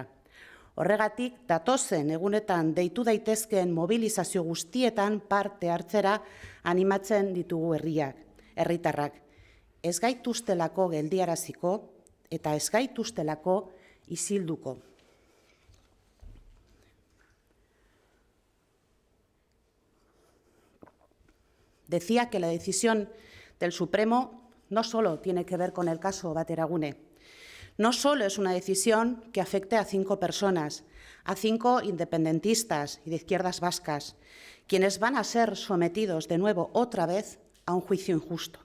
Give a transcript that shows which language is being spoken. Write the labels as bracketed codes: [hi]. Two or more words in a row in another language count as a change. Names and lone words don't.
[eu] Horregatik, datozen egunetan deitu daitezkeen mobilizazio guztietan parte hartzera animatzen ditugu herritarrak. Ez gaituztelako geldiaraziko eta ez gaituztelako isilduko. [es] Decía que la decisión del Supremo no solo tiene que ver con el caso Bateragune, no solo es una decisión que afecte a 5 personas, a 5 independentistas y de izquierdas vascas, quienes van a ser sometidos de nuevo otra vez a un juicio injusto.